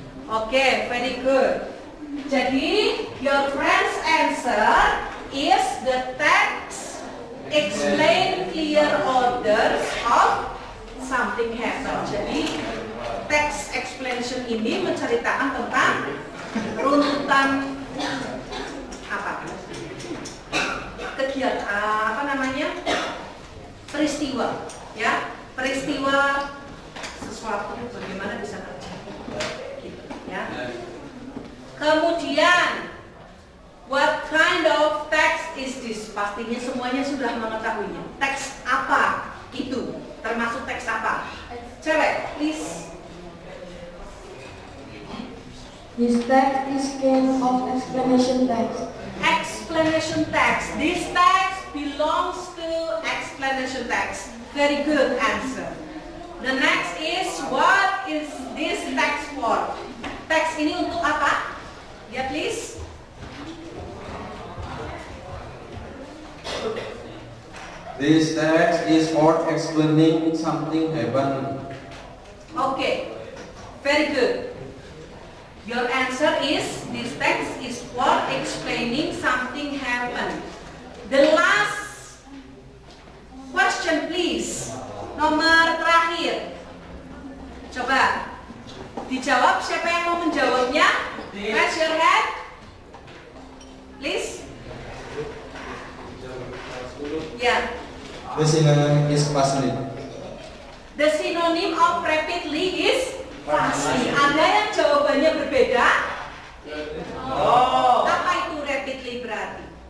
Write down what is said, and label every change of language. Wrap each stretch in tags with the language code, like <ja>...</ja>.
<en>Oke, very good.</en> <id>Jadi</id> <en>your friend's answer is the text explain clear orders of something happen.</en> <id>Jadi text explanation ini menceritakan tentang runtutan apa? Kegiatan apa namanya? Peristiwa, ya. Peristiwa sesuatu bagaimana bisa terjadi. Gitu, ya. Kemudian</id> <en>what kind of text is this?</en> <id>Pastinya semuanya sudah mengetahuinya. Teks apa itu? Termasuk teks apa? Cewek,</id> <en>please. This text is kind of explanation text. Explanation text. This text belongs to explanation text. Very good answer. The next is, what is this text for?</en> <id>Teks ini untuk apa? Ya,</id> <en>please. This text is for explaining something happened. Okay, very good. Your answer is, this text is for explaining something happened. The last question please.</en> <id>Nomor terakhir. Coba dijawab, siapa yang mau menjawabnya?</id> <en>Raise your hand. Please.</en> <id>Ya.</id> <en>The synonym is fastly. The synonym of rapidly is fastly.</en> <id>Ada yang jawabannya berbeda? Apa itu rapidly berarti?</id>